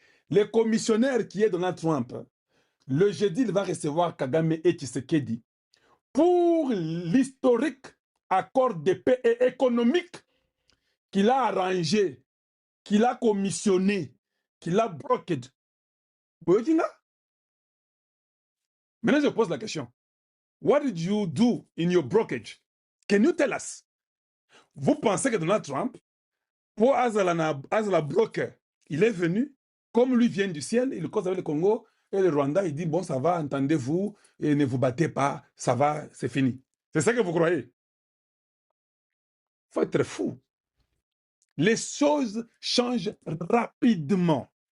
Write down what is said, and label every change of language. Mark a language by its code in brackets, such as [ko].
[fr] Le commissionnaire qui est Donald Trump, le jeudi, il va recevoir Kagame et Tshisekedi pour l'historique accord de paix et économique qu'il a arrangé, qu'il a commissionné, qu'il a brokered. Maintenant, je pose la question. [en] What did you do in your brokerage? Can you tell us? [fr] Vous pensez que Donald Trump, pour Azala broker, il est venu, comme lui vient du ciel, il cause avec le Congo et le Rwanda, il dit, bon, ça va, entendez-vous, et ne vous battez pas, ça va, c'est fini. C'est ça que vous croyez? Il faut être fou. Les choses changent rapidement.